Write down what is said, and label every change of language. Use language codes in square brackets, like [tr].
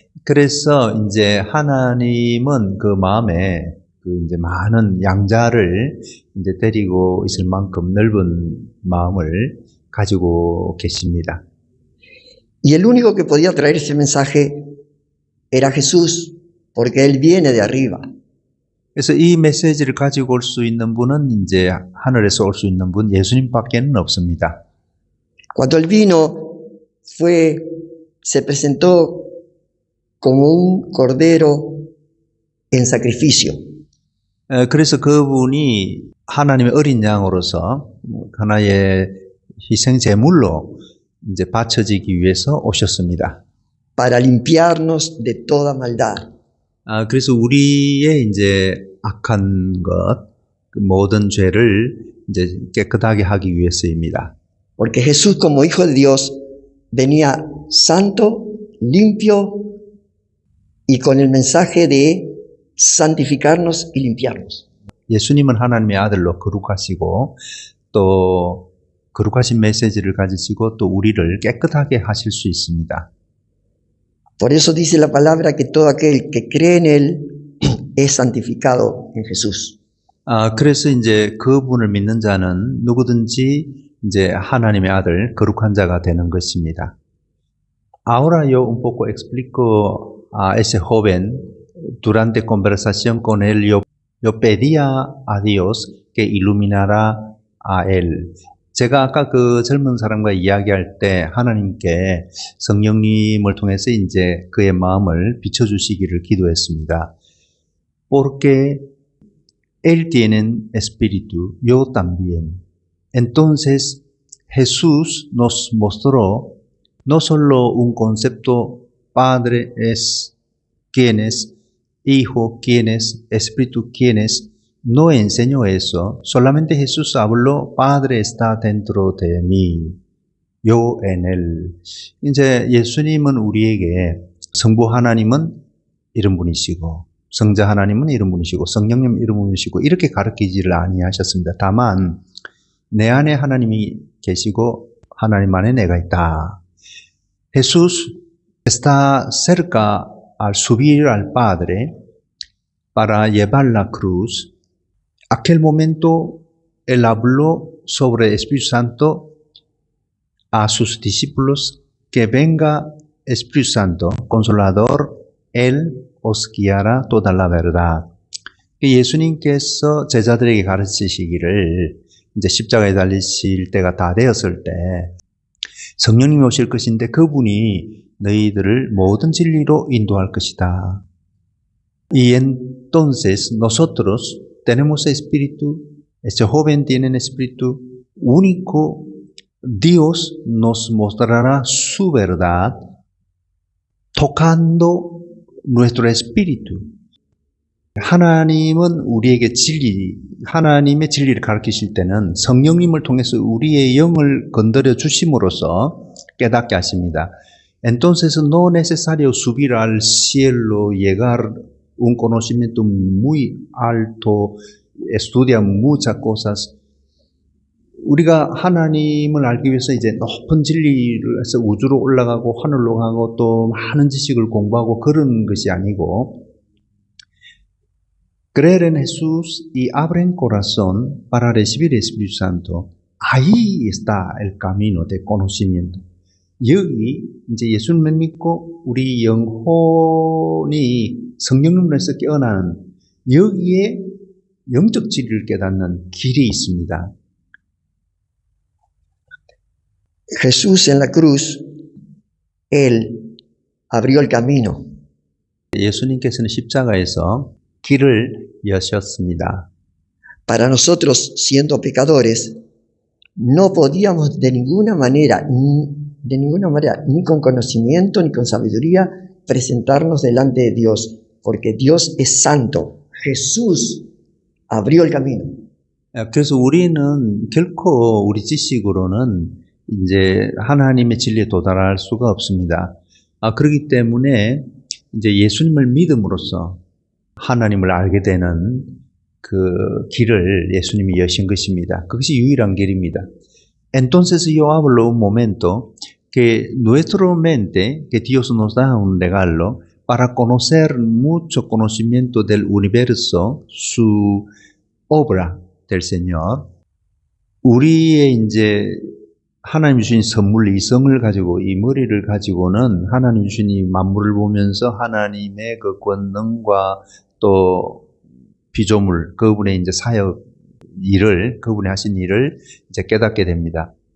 [ko] 그래서 이제 하나님은 그 마음에 그 이제 많은 양자를 이제 데리고 있을 만큼 넓은 마음을 가지고 계십니다. [es] Y el único que podía traer ese mensaje era Jesús, porque Él viene de arriba. [ko] 그래서 이 메시지를 가지고 올 수 있는 분은 이제 하늘에서 올 수 있는 분 예수님밖에는 없습니다. [es] Cuando Él vino, se presentó como un cordero en sacrificio. [ko] 그래서 그분이 하나님의 어린 양으로서 하나의 희생 제물로 이제 바쳐지기 위해서 오셨습니다. [es] Para limpiarnos de toda maldad. [ko] 그래서 우리의 이제 악한 것, 그 모든 죄를 이제 깨끗하게 하기 위해서입니다. [es] Porque Jesús, como Hijo de Dios, venía santo, limpio y con el mensaje de santificarnos y limpiarnos. [ko] 예수님은 하나님의 아들로 거룩하시고 또 거룩하신 메시지를 가지시고 또 우리를 깨끗하게 하실 수 있습니다. [es] Por eso dice la palabra que todo aquel que cree en Él es santificado en Jesús. [ko] 그래서 이제 그분을 믿는 자는 누구든지 이제 하나님의 아들, 거룩한 자가 되는 것입니다. [es] Ahora yo un poco explico a ese joven. Durante conversación con él, yo pedía a Dios que iluminara a él. [ko] 제가 아까 그 젊은 사람과 이야기할 때 하나님께 성령님을 통해서 이제 그의 마음을 비춰주시기를 기도했습니다. [es] Porque él tiene espíritu, yo también. Entonces Jesús nos mostró no solo un concepto, Padre es quién es, Hijo quién es, Espíritu quién es. No enseñó eso. Solamente Jesús habló, Padre está dentro de mí, yo en él. [ko] 이제 예수님은 우리에게 성부 하나님은 이런 분이시고, 성자 하나님은 이런 분이시고, 성령님 이런 분이시고 이렇게 가르치지를 아니하셨습니다. 다만 내 안에 하나님이 계시고 하나님 안에 내가 있다. [es] Jesús está cerca al subir al Padre para llevar la cruz. Aquel momento él habló sobre el Espíritu Santo a sus discípulos, que venga Espíritu Santo, Consolador, él os guiará toda la verdad. [ko] 예수님께서 제자들에게 가르치시기를 이제 십자가에 달리실 때가 다 되었을 때 성령님이 오실 것인데 그분이 너희들을 모든 진리로 인도할 것이다. [es] Y entonces nosotros tenemos espíritu, este joven tiene espíritu único, Dios nos mostrará su verdad tocando nuestro espíritu. [ko] 하나님은 우리에게 하나님의 진리를 가르치실 때는 성령님을 통해서 우리의 영을 건드려 주심으로써 깨닫게 하십니다. [es] Entonces no es necesario subir al cielo, llegar un conocimiento muy alto, estudiar muchas cosas. [ko] 우리가 하나님을 알기 위해서 이제 높은 진리를 해서 우주로 올라가고 하늘로 가고 또 많은 지식을 공부하고 그런 것이 아니고 [es] creer en Jesús y abren corazón para recibir el Espíritu Santo. Ahí está el camino de conocimiento. [ko] 여기 이제 예수님을 믿고 우리 영혼이 성령님으로서 깨어나는 여기에 영적 진리를 깨닫는 길이 있습니다. [es] Jesús en la cruz, Él abrió el camino. [ko] 예수님께서는 십자가에서 길을 여셨습니다. [es] Para nosotros, siendo pecadores, no podíamos de ninguna manera, ni con conocimiento, ni con sabiduría, presentarnos delante de Dios, porque Dios es santo. Jesús abrió el camino. [ko] 그래서 우리는 결코 우리 지식으로는 이제 하나님의 진리에 도달할 수가 없습니다. 그렇기 때문에 이제 예수님을 믿음으로써 하나님을 알게 되는 그 길을 예수님이 여신 것입니다. 그것이 유일한 길입니다. [es] Entonces yo hablo un momento que nuestra mente, que Dios nos da un regalo para conocer mucho conocimiento del universo, su obra del Señor. [ko] 우리의 이제 하나님 주신 선물 이성을 가지고 이 머리를 가지고는 하나님 주신 이 만물을 보면서 하나님의 그 권능과 또 피조물, 그분의 이제 사역 일을, 그분이 하신 일을 이제 깨닫게 됩니다.